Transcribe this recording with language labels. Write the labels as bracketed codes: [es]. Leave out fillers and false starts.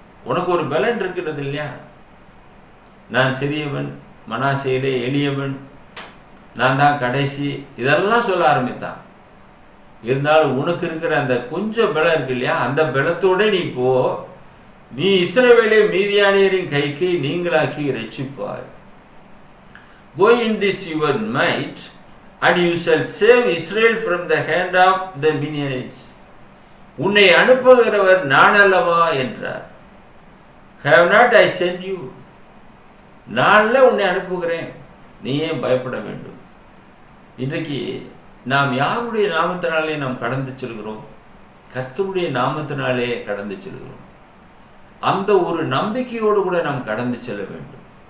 [ta] உனக்கு ஒரு பலன் இருக்கிறது இல்லையா? நான் சிறியவன், மனாசேயிலே எளியவன், நான் தான் கடைசி, இதெல்லாம் சொல்ல ஆரம்பித்தான். இருந்தாலும் உனக்கு இருக்கிற அந்த கொஞ்சம் பலம் இருக்கு இல்லையா, அந்த பலத்தோட நீ போ. நீ இஸ்ரவேலை மீதியானியரின் கைக்கு நீங்களாக்கி ரட்சிப்பாய். [en] Go in this your might, and you shall save Israel from the hand of the Midianites. [ta] உன்னை அனுப்புகிறவர் நான் அல்லவா என்றார். Have not I sent you? நான்ல உன்னை அனுப்புகிறேன், நீ ஏன் பயப்பட வேண்டும்? இன்றைக்கு நாம் யாருடைய நாமத்தினாலே நாம் கடந்து செல்கிறோம்? கர்த்தருடைய நாமத்தினாலே கடந்து செல்கிறோம். அந்த ஒரு நம்பிக்கையோடு கூட நாம் கடந்து செல்ல வேண்டும்.